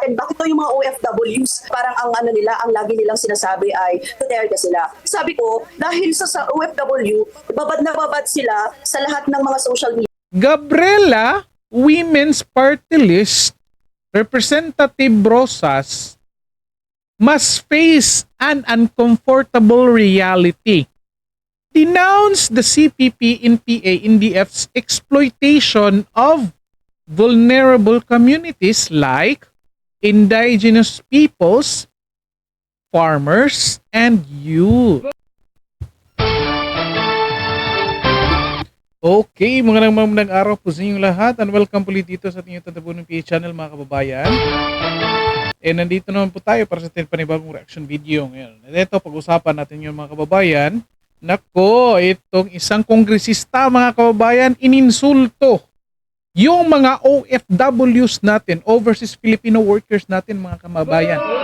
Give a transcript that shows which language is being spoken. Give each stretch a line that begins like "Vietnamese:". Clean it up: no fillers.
Filipino: And bakit to yung mga OFWs, parang ang ano nila, ang lagi nilang sinasabi ay Duterte sila. Sabi ko, dahil sa OFW, babad na babad sila sa lahat ng mga social media.
English: Gabriela, Women's Party List, Representative Rosas, must face an uncomfortable reality. Denounce the CPP in PA NDF's exploitation of vulnerable communities like indigenous peoples, farmers, and youth.
Filipino: Okay, magandang araw po sa inyong lahat and welcome po dito sa ating Tatabunong PH channel mga kababayan. Nandito naman po tayo para sa ating panibagong reaction video ngayon. Ito, pag-usapan natin yung mga kababayan. Nako, itong isang kongresista mga kababayan, ininsulto yung mga OFWs natin, overseas Filipino workers natin mga kababayan.